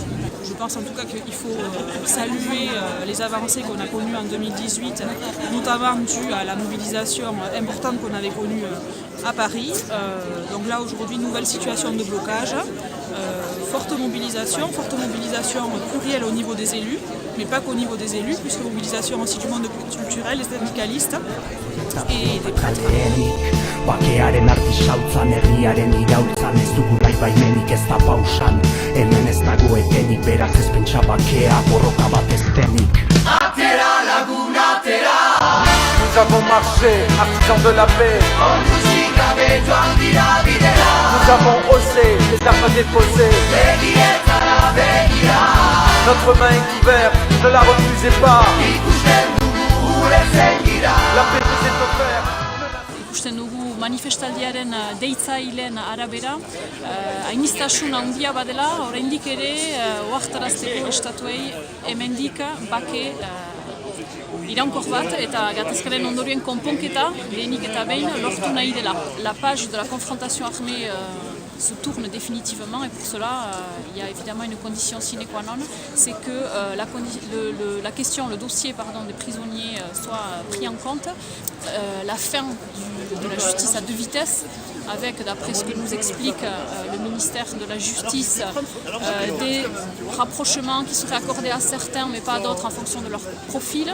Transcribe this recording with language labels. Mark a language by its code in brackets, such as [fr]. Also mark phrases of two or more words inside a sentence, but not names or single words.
[fr] Je pense en tout cas qu'il faut saluer les avancées qu'on a connues en 2018, notamment dû à la mobilisation importante qu'on avait connue à Paris. Donc là aujourd'hui, nouvelle situation de blocage, forte mobilisation plurielle au niveau des élus, mais pas qu'au niveau des élus, puisque mobilisation aussi du monde culturel, des syndicalistes et des prêtres. [eu] Bakearen artisautzan, herriaren iraultzan, ez dugu nahi baimenik ez da pausan. Hemen ez dago etenik, beraz ez pentsa bakea, borroka bat ez denik. Atera, Laguna, Atera. [fr] Nous avons marché, artisans de la paix. Nous avons osé, les armes déposées. Notre main est ouverte, ne la refusez pas. La paix vous est offerte. [eu] Ikusten dugu manifestaldiaren deitzaileen arabera, hainiztasun handia badela, oraindik ere ohartarazteko estatuei hemendik bake iraunkor bat eta gatazkaren ondorioen konponketa lehenik eta behin lortu nahi dela. [fr] La page de la confrontation armée se tourne définitivement et pour cela il y a évidemment une condition [la] sine qua non, [fr] c'est que le dossier des prisonniers soit pris en compte, la fin de la justice à deux vitesses avec, d'après ce que nous explique le ministère de la Justice, des rapprochements qui seraient accordés à certains mais pas à d'autres en fonction de leur profil.